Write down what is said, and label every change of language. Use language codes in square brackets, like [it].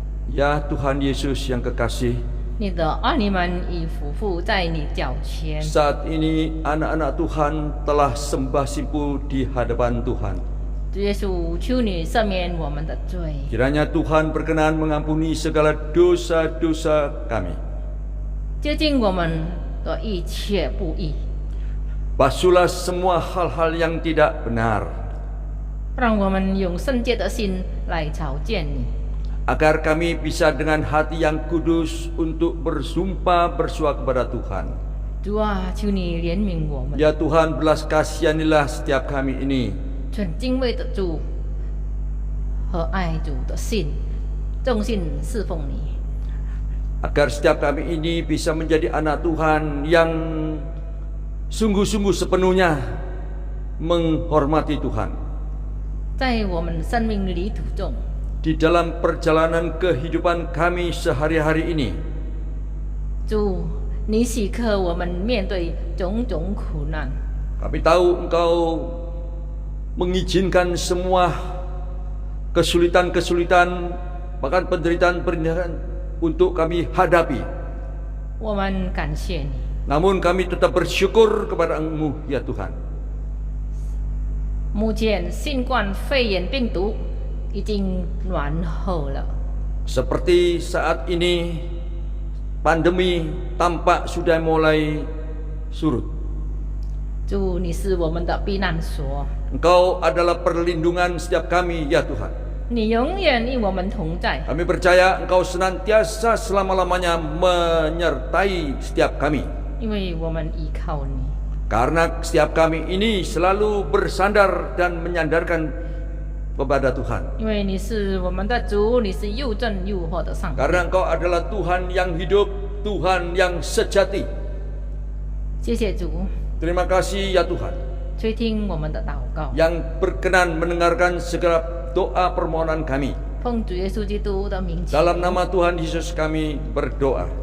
[id] Ya Tuhan Yesus yang kekasih, [zh] 你的儿女们已匍匐在你脚前， [id] saat ini anak-anak Tuhan telah sembah simpu di hadapan Tuhan. [zh] 主耶稣，求你赦免我们的罪， [id] Kiranya Tuhan berkenan mengampuni segala dosa-dosa kami. [zh] 洁净我们的一切不义， [id] Basuhlah semua hal-hal yang tidak benar, [zh] 让我们用圣洁的心来朝见你。 [id] agar kami bisa dengan hati yang kudus untuk bersumpah bersua kepada Tuhan. [zh] 主啊，求你怜悯我们， [id] Ya Tuhan, belas kasihanilah setiap kami ini, [zh] 存敬畏的主和爱主的心，忠心侍奉你。 [id] agar setiap kami ini bisa menjadi anak Tuhan yang sungguh-sungguh sepenuhnya menghormati Tuhan. [zh] 在我们生命旅途中， [id] Di dalam perjalanan kehidupan kami sehari-hari ini, [zh] 主，你许可我们面对种种苦难， [id] kami tahu Engkau mengizinkan semua kesulitan-kesulitan, bahkan penderitaan-penderitaan untuk kami hadapi. [zh] 我们感谢你。 [id] Namun kami tetap bersyukur kepada Engkau, ya Tuhan. [zh] 目前新冠肺炎病毒已经暖和了， [id] Seperti saat ini pandemi tampak sudah mulai surut. [zh] 主，你是我们的避难所， [id] Engkau adalah perlindungan setiap kami, ya Tuhan. [zh] 你永远与我们同在。 [id] Kami percaya Engkau senantiasa selama-lamanya menyertai setiap kami. [zh] 因为我们依靠你， [id] Karena setiap kami ini selalu bersandar dan menyandarkan kepada Tuhan. [zh] 因为你是我们的主，你是又正又活的上帝。 [id] Karena Engkau adalah Tuhan yang hidup, Tuhan yang sejati. [zh] 谢谢主， [id] Terima kasih ya Tuhan [zh] 垂听我们的祷告， [id] yang berkenan mendengarkan segala doa permohonan kami. [zh] 奉主耶稣基督的名祈， [id] Dalam nama Tuhan Yesus kami berdoa.